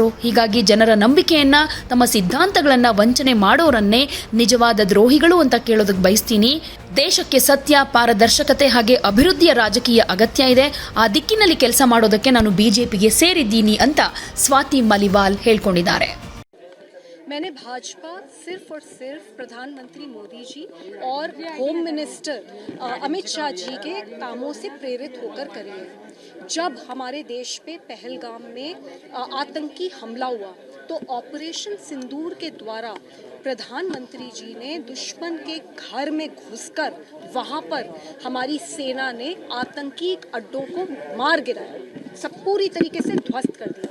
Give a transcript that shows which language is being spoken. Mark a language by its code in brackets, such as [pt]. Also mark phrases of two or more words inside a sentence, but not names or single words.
[kn] ಹೀಗಾಗಿ ಜನರ ನಂಬಿಕೆಯನ್ನ, ತಮ್ಮ ಸಿದ್ಧಾಂತಗಳನ್ನ ವಂಚನೆ ಮಾಡೋರನ್ನೇ ನಿಜವಾದ ದ್ರೋಹಿಗಳು ಅಂತ ಕೇಳೋದಕ್ಕೆ ಬಯಸ್ತೀನಿ. ದೇಶಕ್ಕೆ ಸತ್ಯ, ಪಾರದರ್ಶಕತೆ ಹಾಗೆ ಅಭಿವೃದ್ಧಿಯ ರಾಜಕೀಯ ಅಗತ್ಯ ಇದೆ. ಆ ದಿಕ್ಕಿನಲ್ಲಿ ಕೆಲಸ ಮಾಡೋದಕ್ಕೆ ನಾನು ಬಿಜೆಪಿಗೆ ಸೇರಿದ್ದೀನಿ ಅಂತ ಸ್ವಾತಿ ಮಲಿವಾಲ್ ಹೇಳ್ಕೊಂಡಿದ್ದಾರೆ. [hi] मैंने भाजपा और सिर्फ प्रधानमंत्री मोदी जी और [en] home minister [hi] अमित शाह जी के कामों से प्रेरित होकर करी है। जब हमारे देश पे पहलगाम में आतंकी हमला हुआ तो ऑपरेशन सिंदूर के द्वारा प्रधानमंत्री जी ने दुश्मन के घर में घुसकर वहां पर हमारी सेना ने आतंकी अड्डों को मार गिराया, सब पूरी तरीके से ध्वस्त कर दिया।